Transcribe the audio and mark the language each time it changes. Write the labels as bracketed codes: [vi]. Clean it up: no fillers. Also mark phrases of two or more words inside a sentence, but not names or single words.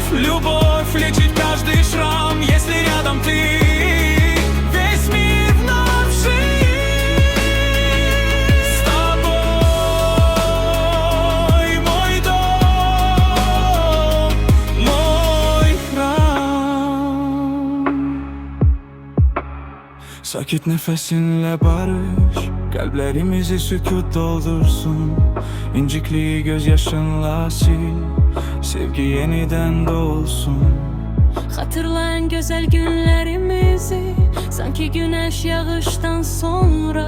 [ru] Любовь лечит каждый шрам, если рядом ты. Весь мир вновь жив с тобой. Мой dom, мой храм. [tr] Sakit nefesinle barış, kalplerimizi sükut doldursun. İncikliği gözyaşınla sil, sevgi yeniden doğsun. Hatırla en güzel günlerimizi, sanki güneş yağıştan sonra.